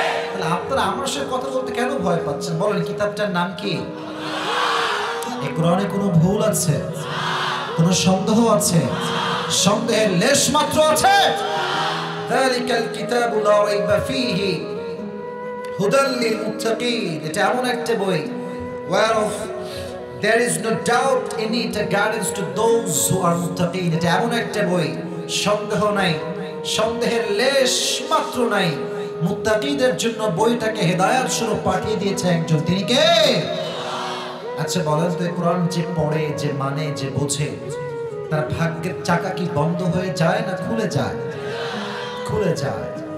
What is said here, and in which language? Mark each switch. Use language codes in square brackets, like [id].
[bn] তাহলে আপনারা আমার সাথে কথা বলতে কেন ভয় পাচ্ছেন? বলেন, কিতাবটার নাম কি? এই কোরআনে কোনো ভুল আছে? কোনো সন্দেহ আছে? সন্দেহের লেশ মাত্র আছে? [ar] যালিকাল কিতাবু লা রাইবা ফীহি হুদাল লিল মুত্তাকিন। [bn] এটা এমন একটা বই [en] whereof there is no doubt in it, a guidance to those who are muttaqin। [bn] এটা এমন একটা বই, সন্দেহ নাই, সন্দেহের লেশ মাত্র নাই। মুত্তাকিদের জন্য বইটাকে হেদায়েত স্বরূপ পাঠিয়ে দিয়েছে একজন, তিনি কে? আচ্ছা বলেন তো, কোরআন যে পড়ে, যে মানে, যে বোঝে, তার ভাগ্যের চাকা কি বন্ধ হয়ে যায় না খুলে যায়? খুলে যায়।